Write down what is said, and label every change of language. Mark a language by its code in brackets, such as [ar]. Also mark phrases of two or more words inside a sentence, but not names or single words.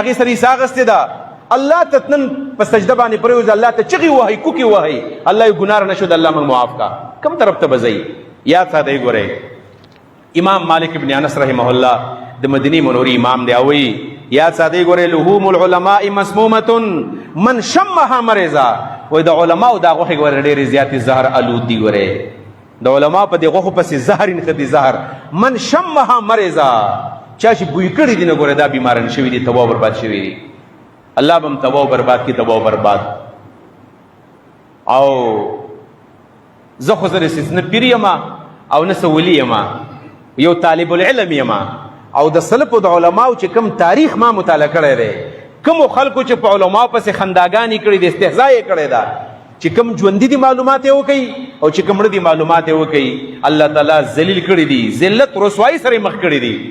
[ps] هغې سره حصه اخیستې ده الله ته نن په سجده باندې پرېوځه الله ته چغې وهئ کوکې وهئ الله یې ګناه نه شو د الله موږ معاف کا کم طرف ته به ځئ یاد ساتئ ګورئ امام مالک ابن انس رحمه الله د مدینې منورې امام دی او وایي یاد ساتئ ګورئ [ar] لحوم العلماء مسمومة من شمها مرضا [ps] وای د علماو دا غوښې ګورې ډېرې زیاتې زهر الود دي ګورې د علماو په دې غوښو پسې زهر نښتي زهر [ar] من شمها مرضا [ps] چا چې بوی کړي دي نه ګورې دا بیماران شوي دي تباه برباد شوي دي الله به هم تباه برباد کړي تباه برباد او زه خو زه نه پیر یم او نه څه ولي یم یو طالب العلم یم او د سلفو د علماو چې کوم تاریخ ما مطالعه کړی دی کوم خلکو چې په علما پسې خنداګانې کړي د استهزاء یې کړې ده چې کوم ژوندي دي معلومات یې وکړي او چې کوم مړه دي معلومات یې وکړي، الله تعالی ذلیل کړي دي، ذلت رسوایی سره مخ کړي دي.